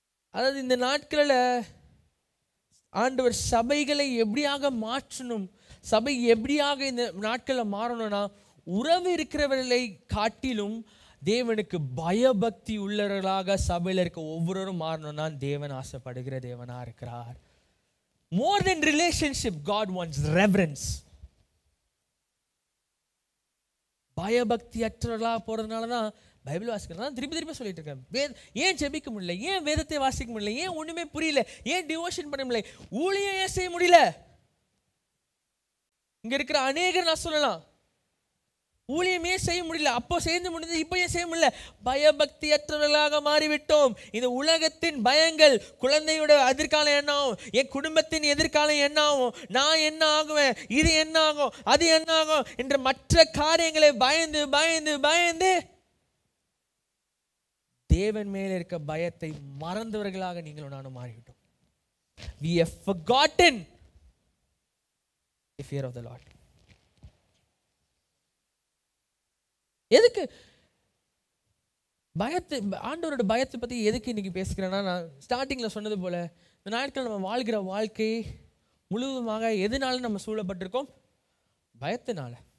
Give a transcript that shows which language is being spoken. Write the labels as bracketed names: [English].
[Tamil] அதாவது இந்த நாட்களில் ஆண்டவர் சபைகளை எப்படியாக மாற்றணும், சபை எப்படியாக இந்த நாட்களில் மாறணும்னா, உறவு இருக்கிறவர்களை காட்டிலும் தேவனுக்கு பயபக்தி உள்ளவர்களாக சபையில் இருக்க ஒவ்வொருவரும் மாறணும்னா தேவன் ஆசைப்படுகிற தேவனா இருக்கிறார். [English] More than relationship, God wants reverence. [Tamil] பயபக்தி அற்றவர்களாக போறதுனால தான் பைபிள் வாசிக்கிறதா திருப்பி சொல்லிட்டு இருக்கேன். ஏன் ஜெபிக்க முடியல? ஏன் வேதத்தை வாசிக்க முடியல? ஏன் ஒண்ணுமே புரியல? ஏன் டிவோஷன் பண்ண முடியல? ஊழியம் ஏன் செய்ய முடியல? இங்க இருக்கிற அநேகர் நான் சொல்லலாம், ஊழியமே செய்ய முடியல. அப்போ செய்து முடிஞ்சது, இப்போ ஏன் செய்ய முடியல? பயபக்தி அற்றவர்களாக மாறிவிட்டோம். இந்த உலகத்தின் பயங்கள், குழந்தையோட எதிர்காலம் என்ன ஆகும், என் குடும்பத்தின் எதிர்காலம் என்ன ஆகும், நான் என்ன ஆகுவேன், இது என்ன ஆகும், அது என்ன ஆகும் என்ற மற்ற காரியங்களை பயந்து பயந்து பயந்து தேவன் மேல இருக்க பயத்தை மறந்தவர்களாக நீங்களும் நானும் மாறிவிட்டோம். [English] We have forgotten the fear of the Lord. [Tamil] எதுக்கு பயத்தை, ஆண்டவரோட பயத்தை பத்தி எதுக்கு இன்னைக்கு பேசுகிறேன்னா, நான் ஸ்டார்டிங்ல சொன்னது போல இந்த நாட்கள் நம்ம வாழ்கிற வாழ்க்கை முழுவதுமாக எதனால நம்ம சூழப்பட்டிருக்கோம்? பயத்தினால.